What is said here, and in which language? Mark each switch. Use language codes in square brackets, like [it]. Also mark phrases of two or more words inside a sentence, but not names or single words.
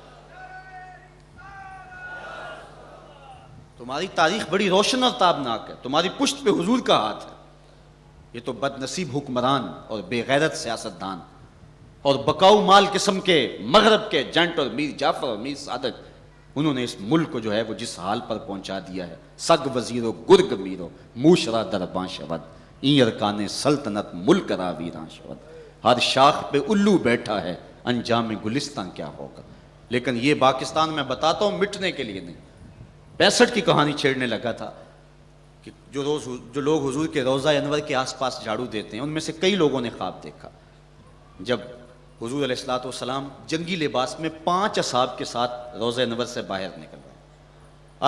[ur] تمہاری تاریخ بڑی روشن اور تابناک ہے, تمہاری پشت پہ حضور کا ہاتھ ہے. یہ تو بد نصیب حکمران اور بے غیرت سیاستدان اور بکاؤ مال قسم کے مغرب کے جنٹ اور میر جعفر اور میر صادق, انہوں نے اس ملک کو جو ہے وہ جس حال پر پہنچا دیا ہے. [fa] سگ وزیرو گرگ میرو موشرا درباں شود, این ارکان سلطنت ملک را ویراں شود. [ur] ہر شاخ پہ الو بیٹھا ہے, انجام گلستان کیا ہوگا. لیکن یہ پاکستان میں بتاتا ہوں مٹنے کے لیے نہیں. 65 کی کہانی چھیڑنے لگا تھا کہ جو لوگ حضور کے روضہ انور کے آس پاس جھاڑو دیتے ہیں, ان میں سے کئی لوگوں نے خواب دیکھا جب حضور [ar] علیہ الصلوۃ والسلام [ur] جنگی لباس میں 5 اصحاب کے ساتھ روضہ انور سے باہر نکل رہے ہیں.